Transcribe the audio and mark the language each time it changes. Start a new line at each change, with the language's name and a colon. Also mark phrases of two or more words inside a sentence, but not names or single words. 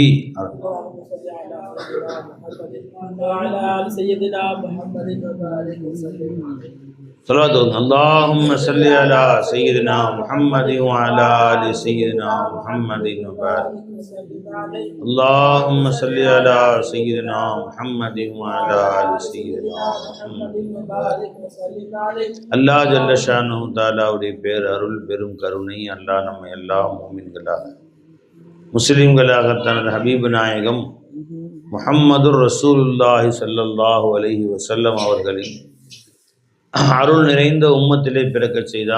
Arabic: اللهم صل على محمد وعلى آل سيدنا محمد وبارك وسلم عليه. صلوات اللهم صل على سيدنا محمد وعلى آل سيدنا محمد وبارك. اللهم صل على سيدنا محمد وعلى آل سيدنا محمد وبارك.
Tamil: அல்லாஹ்
Arabic: جل شأنه
Tamil: தஆலாவுடைய பேர் அருள் பெரும் கருணை அல்லாஹ் நம்ம எல்லா மூமின்களாக முஸ்லிம்களாக தனது ஹபீபு நாயகம் முஹம்மது
Arabic: رسول الله صلى الله عليه وسلم
Tamil: அவர்களின் அருள் நிறைந்த உம்மத்திலே பிறக்க செய்தான்.